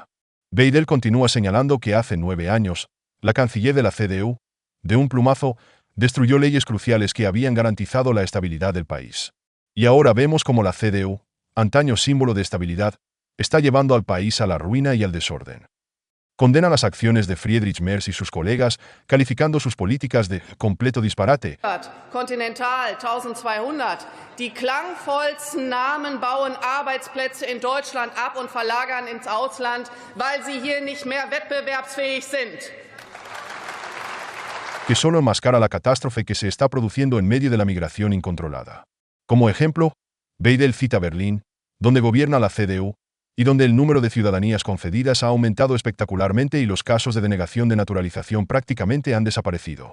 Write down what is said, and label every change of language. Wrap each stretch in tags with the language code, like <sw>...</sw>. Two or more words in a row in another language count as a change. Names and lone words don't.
<es>Weidel continúa señalando que hace 9 años, la canciller de la CDU, de un plumazo, destruyó leyes cruciales que habían garantizado la estabilidad del país. Y ahora vemos cómo la CDU, antaño símbolo de estabilidad, está llevando al país a la ruina y al desorden. Condena las acciones de Friedrich Merz y sus colegas, calificando sus políticas de completo disparate.</es> <de>Continental 1200. Die klangvollsten Namen bauen Arbeitsplätze in Deutschland ab und verlagern ins Ausland, weil sie hier nicht mehr wettbewerbsfähig sind.</de> <es>Que solo enmascara la catástrofe que se está produciendo en medio de la migración incontrolada. Como ejemplo, Weidel cita Berlín, donde gobierna la CDU, y donde el número de ciudadanías concedidas ha aumentado espectacularmente y los casos de denegación de naturalización prácticamente han desaparecido.</es>